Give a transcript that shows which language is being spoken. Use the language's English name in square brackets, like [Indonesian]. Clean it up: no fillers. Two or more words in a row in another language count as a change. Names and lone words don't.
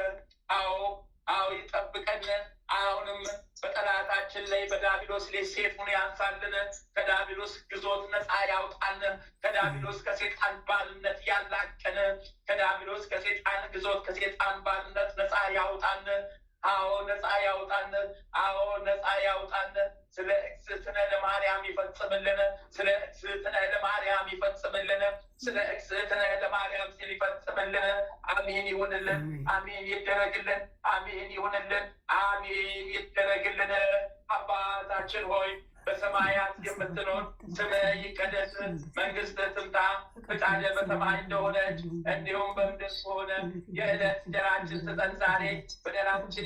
[Amharic] አዎ ይጠብቀን። አሁንም በጠላታችን ላይ በዲያብሎስ ላይ ሰይፉን ያንሳልን። ከዲያብሎስ ግዞት ነፃ ያውጣን። ከዲያብሎስ ከሴጣን ባርነት ያላቀን። ከዲያብሎስ ከሴጣን ግዞት ከሴጣን ባርነት ነፃ ያውጣን። አዎ ነፃ ያውጣን። አዎ ነፃ ያውጣን። ስለ [Geez] እግዝእትነ ለማርያም [Amharic] ይፈጽምልን። ስለ [Geez] እግዝእትነ ለማርያም [Amharic] ይፈጽምልን። ስለ እግዝእትነ ለማርያም ሲል ይፈጽምልን። አሜን ይሁንልን። አሜን ይደረግልን። አሜን ይሁንልን። አሜን ይደረግልን። አባታችን ሆይ በሰማያት የምትኖር ስምህ ይቀደስ፣ መንግስትህ ትምጣ፣ ፈቃድህ በሰማይ እንደሆነች እንዲሁም በምድር ሆነ። የዕለት እንጀራችንን ስጠን ዛሬ፣ በደላችንን